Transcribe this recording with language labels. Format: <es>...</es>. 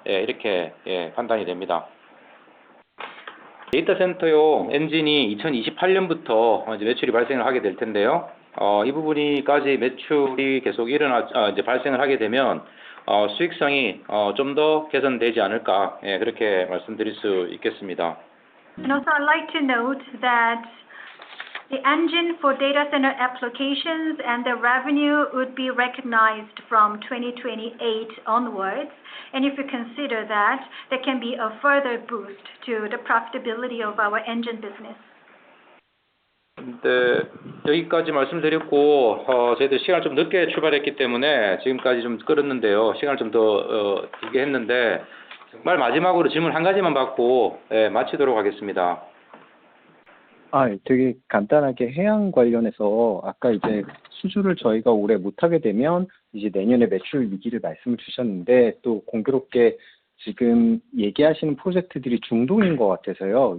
<ko>이렇게 판단이 됩니다. 데이터 센터용 엔진이 2028년부터 이제 매출이 발생을 하게 될 텐데요. 이 부분이까지 매출이 계속 이제 발생을 하게 되면 수익성이 좀 더 개선되지 않을까, 그렇게 말씀드릴 수 있겠습니다.</ko> <en>And also, I'd like to note that the engine for data center applications and the revenue would be recognized from 2028 onwards. And if you consider that, there can be a further boost to the profitability of our engine business.</en> <ko>네, 여기까지 말씀드렸고, 저희들 시간을 좀 늦게 출발했기 때문에 지금까지 좀 끌었는데요. 시간을 좀 더 길게 했는데, 정말 마지막으로 질문 한 가지만 받고 마치도록 하겠습니다. 되게 간단하게 해양 관련해서 아까 이제 수주를 저희가 올해 못하게 되면 이제 내년에 매출 위기를 말씀을 주셨는데, 또 공교롭게 지금 얘기하시는 프로젝트들이 중동인 것 같아서요.</ko>